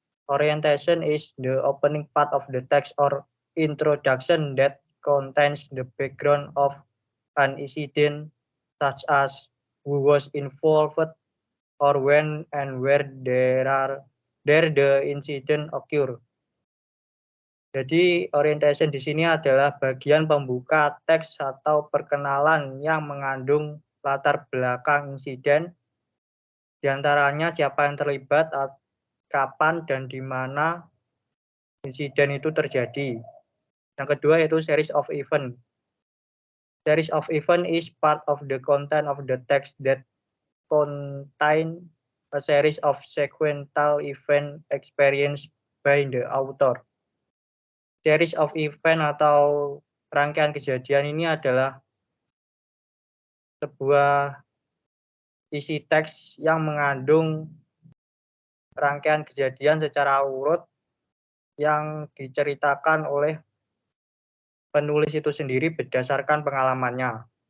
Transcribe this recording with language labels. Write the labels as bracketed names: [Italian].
[English] Orientation is the opening part of the text or introduction that contains the background of an incident such as who was involved or when and where the incident occur. [Indonesian] Jadi orientation di sini adalah bagian pembuka teks atau perkenalan yang mengandung latar belakang insiden, diantaranya siapa yang terlibat, kapan dan di mana insiden itu terjadi. Yang kedua yaitu series of event. [English] Series of event is part of the content of the text that contain a series of sequential event experienced by the author. [Indonesian] Series of event atau rangkaian kejadian ini adalah sebuah isi teks yang mengandung rangkaian kejadian secara urut yang diceritakan oleh penulis itu sendiri berdasarkan pengalamannya.